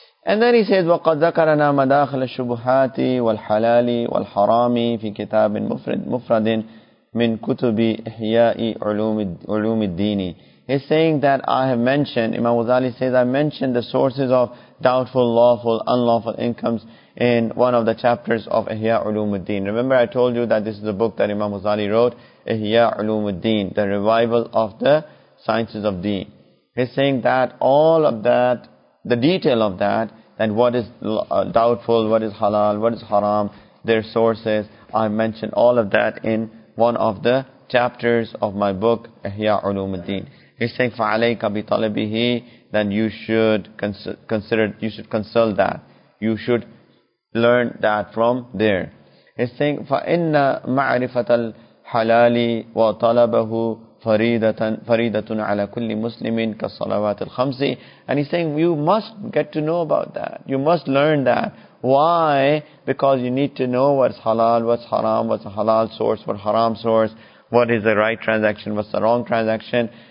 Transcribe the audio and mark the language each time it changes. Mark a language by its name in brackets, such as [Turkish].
[English] And then he says, [Arabic] وَقَدْ ذَكَرَنَا مَدَاخِلَ الشُّبُهَاتِ وَالْحَلَالِ وَالْحَرَامِ فِي كِتَابٍ مُفْرَدٍ مِنْ كُتُبِ إِحْيَاءِ عُلُومِ الدِّينِ. [English] He's saying that I have mentioned, Imam Ghazali says, I mentioned the sources of doubtful, lawful, unlawful incomes in one of the chapters of Ihya Ulumuddin. Remember I told you that this is the book that Imam Ghazali wrote, Ihya Ulumuddin, the revival of the sciences of deen. He's saying that all of that, the detail of that, and what is doubtful, what is halal, what is haram, their sources, I mentioned all of that in one of the chapters of my book, Ihya Ulumuddin. He's saying, [Arabic] فَعَلَيْكَ بِطَلَبِهِ, [English] then you should consult that. You should learn that from there. He's saying, [Arabic] فَإِنَّ مَعْرِفَةَ الْحَلَالِ وَطَلَبَهُ فَرِيدَةٌ عَلَى كُلِّ مُسْلِمٍ كَالصَّلَوَاتِ الْخَمْسِ. [English] And he's saying, you must get to know about that. You must learn that. Why? Because you need to know what's halal, what's haram, what's a halal source, what's haram source, what is the right transaction, what's the wrong transaction.